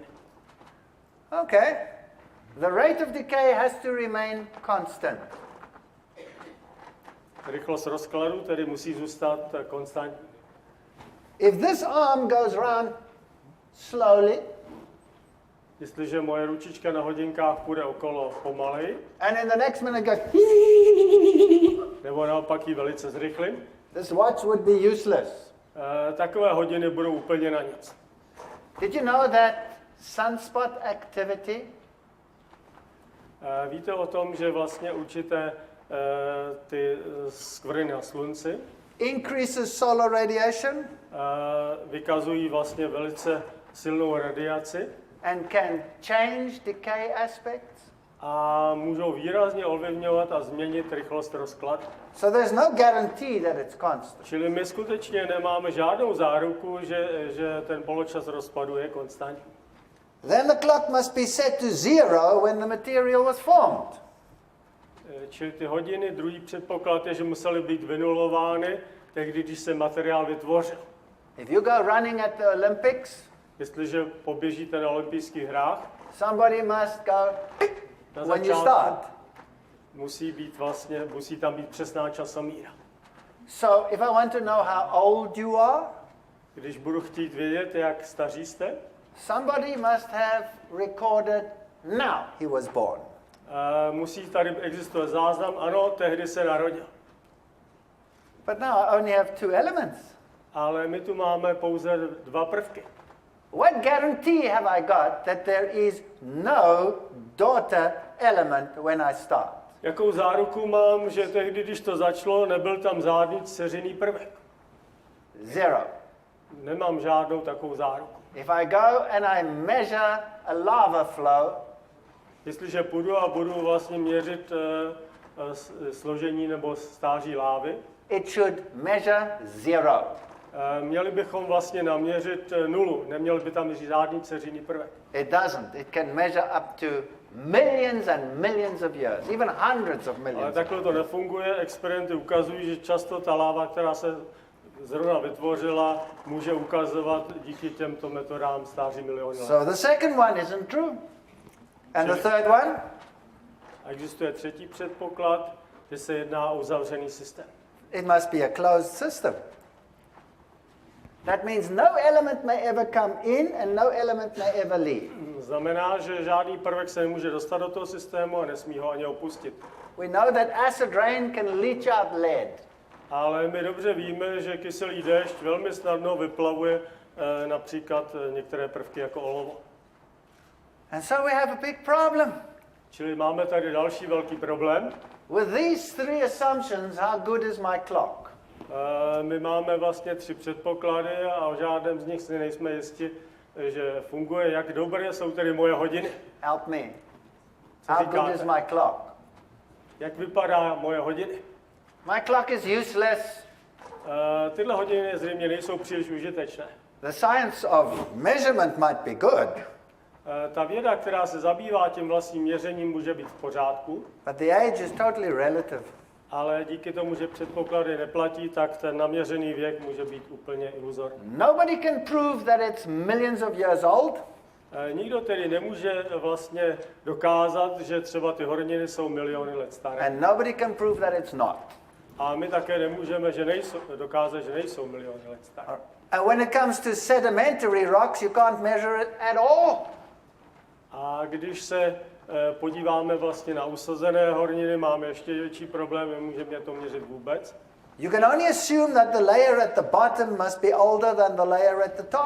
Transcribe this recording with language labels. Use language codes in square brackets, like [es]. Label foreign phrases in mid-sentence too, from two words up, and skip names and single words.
[en] Okay. The rate of decay has to remain constant. [cs] Rychlost rozkladu tedy musí zůstat konstantní. [en] If this arm goes round slowly, [cs] Jestliže moje ručička na hodinkách půjde okolo pomaleji, [en] and in the next minute goes, [cs] nebo naopak ji velice zrychlím, [en] this watch would be useless. [cs] takové hodiny budou úplně na nic. [en] Did you know that sunspot activity [cs] Víte o tom, že vlastně určité ty skvrny na slunci [en] increases solar radiation [cs] vykazují vlastně velice silnou radiaci [en] and can change decay aspects? [cs] a můžou výrazně ovlivňovat a změnit rychlost rozkladu. [en] So there's no guarantee that it's constant. [cs] Čili my skutečně nemáme žádnou záruku, že ten poločas rozpadu je konstantní. [en] Then the clock must be set to zero when the material was formed. [cs] Čili ty hodiny, druhý předpoklad je, že musely být vynulovány tehdy, když se materiál vytvořil. [en] If you go running at the Olympics, [cs] Jestliže poběžíte na olympijských hrách, [en] somebody must go [cs] na [en] when you [cs] začátku [en] start. [cs] musí tam být přesná časomíra. [en] So if I want to know how old you are, [cs] Když budu chtít vědět, jak staří jste, [en] somebody must have recorded now he was born. [cs] musí tady existovat záznam, ano, tehdy se narodil. [en] But now I only have two elements. [cs] Ale my tu máme pouze dva prvky. [en] What guarantee have I got that there is no daughter element when I start? [cs] Jakou záruku mám, že tehdy, když to začalo, nebyl tam žádný dceřiný prvek? [en] Zero. [cs] Nemám žádnou takovou záruku. [en] If I go and I measure a lava flow, [cs] Jestliže půjdu a budu vlastně měřit složení nebo stáří lávy, [en] it should measure zero. [cs] měli bychom vlastně naměřit nulu. Neměl by tam žádný dceřiný prvek. [en] It doesn't. It can measure up to millions and millions of years, even hundreds of [cs] Ale [en] millions. [cs] takhle to nefunguje. Experimenty ukazují, že často ta láva, která se zrovna vytvořila, může ukazovat díky těmto metodám stáří miliony let. [en] So the second one isn't true. And the third one? [cs] A existuje třetí předpoklad, že se jedná o uzavřený systém. [en] It must be a closed system. That means no element may ever come in and no element may ever leave. [cs] Znamená, že žádný prvek se nemůže dostat do toho systému a nesmí ho ani opustit. [en] We know that acid rain can leach out lead. [cs] Ale my dobře víme, že kyselý déšť velmi snadno vyplavuje například některé prvky jako olovo. [en] And so we have a big problem. [cs] Čili máme tady další velký problém. [en] With these three assumptions, how good is my clock? [cs] My máme vlastně tři předpoklady a o žádném z nich si nejsme jisti, že funguje. Jak dobré jsou tedy moje hodiny? [en] Help me. [cs] Co [en] How good [cs] říkáte? [en] is my clock? [cs] jak vypadá moje hodiny. [en] My clock is useless. [cs] Tyhle hodiny zřejmě nejsou příliš užitečné. [en] The science of measurement might be good, [cs] Ta věda, která se zabývá tím vlastním měřením, může být v pořádku, [en] but the age is totally relative. [cs] ale díky tomu, že předpoklady neplatí, tak ten naměřený věk může být úplně iluzorní. [en] Nobody can prove that it's millions of years old, [cs] Nikdo tedy nemůže vlastně dokázat, že třeba ty horniny jsou miliony let staré. [en] and nobody can prove that it's not. [cs] A my také nemůžeme dokázat, že nejsou miliony let staré. [en] And when it comes to sedimentary rocks, you can't measure it at all. [cs] A když se podíváme vlastně na usazené horniny, máme ještě větší problém, nemůžeme to měřit vůbec. [en] You can only assume that the layer at the bottom must be older than the layer at the top.